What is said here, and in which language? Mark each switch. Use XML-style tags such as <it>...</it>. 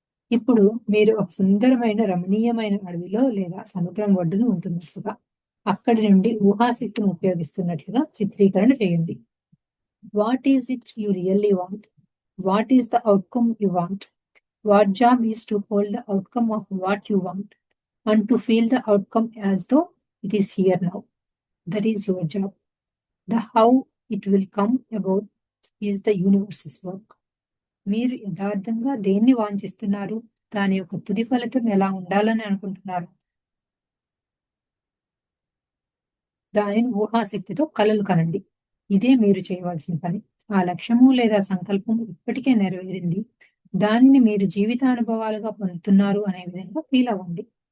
<te>ఇప్పుడు మీరు ఒక సుందరమైన రమణీయమైన అడవిలో లేదా సముద్రం ఒడ్డున ఉంటున్నట్లుగా, అక్కడి నుండి ఊహాశక్తిని ఉపయోగిస్తున్నట్లుగా చిత్రీకరణ చేయండి.</te> <en>What is it you really want? What is the outcome you want? What job is to hold the outcome of what you want and to feel the outcome as though it is here now. That is your job. The how it will come about is the universe's work.</en> <te>మీరు యథార్థంగా దేన్ని వాంఛిస్తున్నారు, దాని యొక్క తుది ఫలితం ఎలా ఉండాలని అనుకుంటున్నారు? దానిని ఊహాశక్తితో కలలు కనండి. ఇదే మీరు చేయవలసిన పని. ఆ లక్ష్యము లేదా సంకల్పం ఇప్పటికే నెరవేరింది. దానిని మీరు జీవితానుభవాలుగా పొందుతున్నారు అనే విధంగా ఫీల్ అవ్వండి.</te>